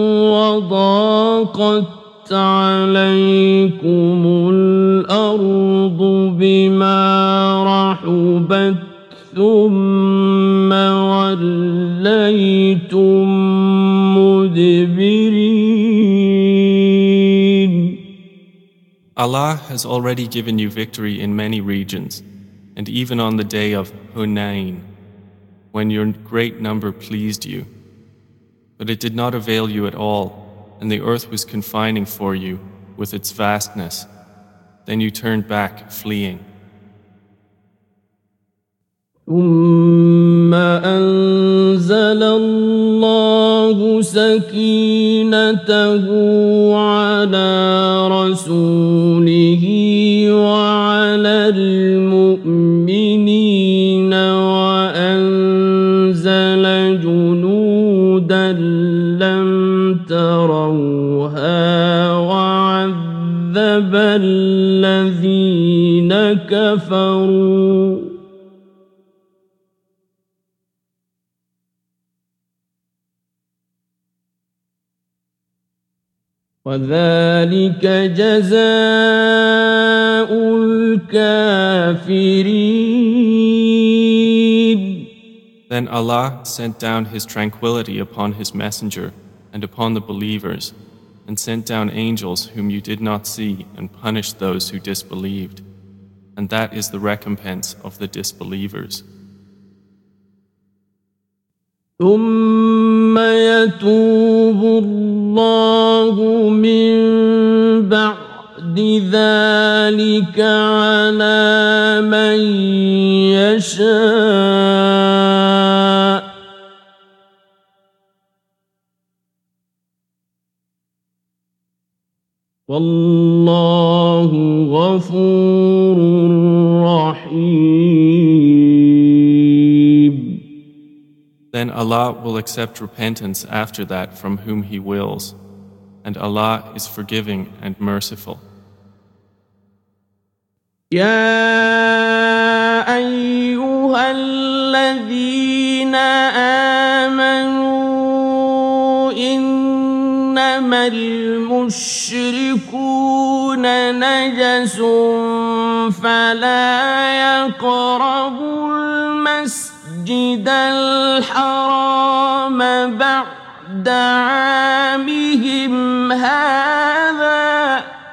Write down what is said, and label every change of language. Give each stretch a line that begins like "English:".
Arabic: وضاقت عليكم الأرض بما رحبت ثم وليتم مدبرين.
English: Allah has already given you victory in many regions, and even on the day of Hunain, when your great number pleased you. But it did not avail you at all, and the earth was confining for you with its vastness. Then you turned back, fleeing.
Arabic: ثم أنزل الله سكينته على رسوله وعلى المؤمنين وأنزل جنودا لم تروها وعذب الذين كفروا وَذَلِكَ جَزَاءُ الْكَافِرِينَ
English: Then Allah sent down His tranquility upon His Messenger and upon the believers, and sent down angels whom you did not see and punished those who disbelieved. And that is the recompense of the disbelievers.
Arabic: ثُمَّ يَتُوبُ اللَّهُ مِنْ بَعْدِ ذَلِكَ عَلَى مَنْ يَشَاءُ وَاللَّهُ غَفُورٌ رَحِيمٌ
English: Then Allah will accept repentance after that from whom He wills, and Allah is forgiving and merciful.
Arabic: Ya ayyuhalladhina amanu innamal mushrikuna najasun fala yaqrabul mas المسجد الحرام بعد عامهم هذا